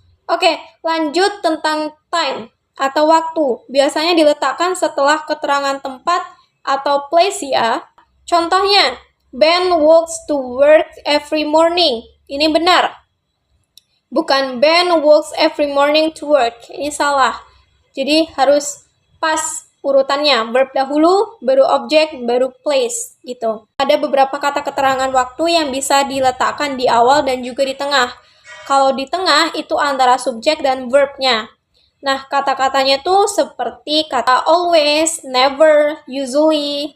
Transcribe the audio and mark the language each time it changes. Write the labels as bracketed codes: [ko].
[id] Oke, lanjut tentang time atau waktu. Biasanya diletakkan setelah keterangan tempat atau place ya. Contohnya, [en] Ben walks to work every morning. [id] Ini benar. Bukan [en] Ben walks every morning to work. [id] Ini salah. Jadi harus pas urutannya. Verb dahulu, baru objek, baru place gitu. Ada beberapa kata keterangan waktu yang bisa diletakkan di awal dan juga di tengah. Kalau di tengah itu antara subjek dan verb-nya. Nah, kata-katanya tuh seperti kata always, never, usually.